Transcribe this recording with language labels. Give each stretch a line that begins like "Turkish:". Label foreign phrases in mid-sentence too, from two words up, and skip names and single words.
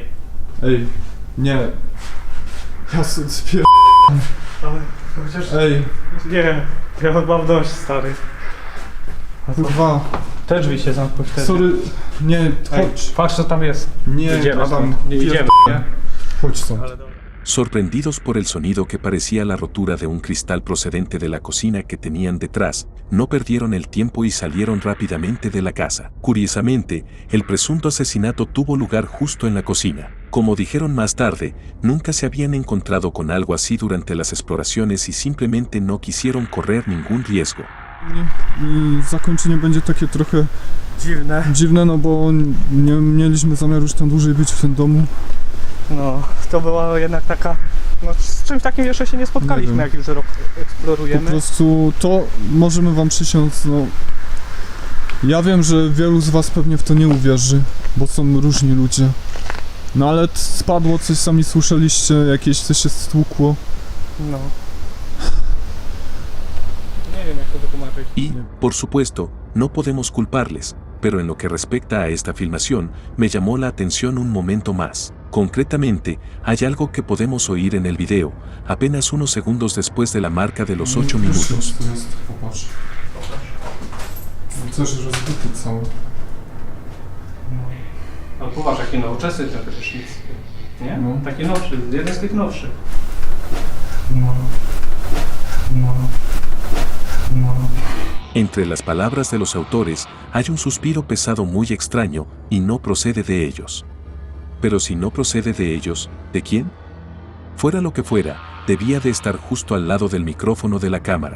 Polish: Ej, nie. Ja sobie spier... Ale chociaż... Ej, Nie, ja mam dość, stary. kurwa. Te drzwi się zamkną wtedy. Sorry. Nie, Ej, chodź. patrz co tam jest. Nie, Idziemy Adam. stąd. Nie idziemy, nie? Chodź stąd. Ale dobra.
Spanish: Sorprendidos por el sonido que parecía la rotura de un cristal procedente de la cocina que tenían detrás, no perdieron el tiempo y salieron rápidamente de la casa. Curiosamente, el presunto asesinato tuvo lugar justo en la cocina. Como dijeron más tarde, nunca se habían encontrado con algo así durante las exploraciones y simplemente no quisieron correr ningún riesgo.
Polish: Zakończenie będzie takie trochę Dziwne. no bo nie mieliśmy zamiaru już tam dłużej być w tym domu. No, to była jednak taka... No, z czymś takim jeszcze się nie spotkaliśmy, Nie wiem. jak już rok Po eksplorujemy. prostu to możemy wam przysiąc, no... Ja wiem, że wielu z was pewnie w to nie uwierzy, bo są różni ludzie. No ale spadło coś, sami słyszeliście, jakieś coś się stłukło. No. Nie wiem jak to wytłumaczyć.
Spanish: Y, por supuesto, no podemos culparles, pero en lo que respecta a esta filmación, me llamó la atención un momento más. Concretamente, hay algo que podemos oír en el video, apenas unos segundos después de la marca de los 8 minutos.
Polish: To jest, popatrz. Coś rozbity cały. No popatrz jaki nowoczesny ten prysznic. Nie? No. Taki nowszy, jeden z tych nowszych.
Spanish: Entre las palabras de los autores, hay un suspiro pesado muy extraño, y no procede de ellos. Pero si no procede de ellos, ¿de quién? Fuera lo que fuera, debía de estar justo al lado del micrófono de la cámara.